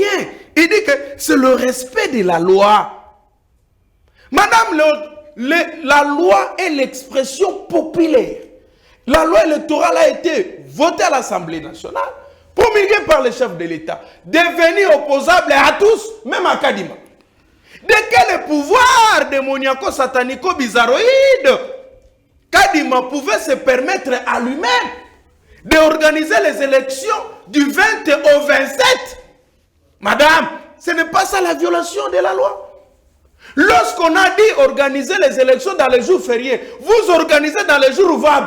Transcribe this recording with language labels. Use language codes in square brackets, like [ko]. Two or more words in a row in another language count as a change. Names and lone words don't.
[fr] Il dit que c'est le respect de la loi. Madame, la loi est l'expression populaire. La loi électorale a été votée à l'Assemblée nationale, promulguée par le chef de l'État, devenue opposable à tous, même à Kadima. De quel pouvoir démoniaco, satanico, bizarroïde Kadima pouvait se permettre à lui-même d'organiser les élections du 20 au 27. Madame, ce n'est pas ça la violation de la loi. Lorsqu'on a dit organiser les élections dans les jours fériés, vous organisez dans les jours ouvrables.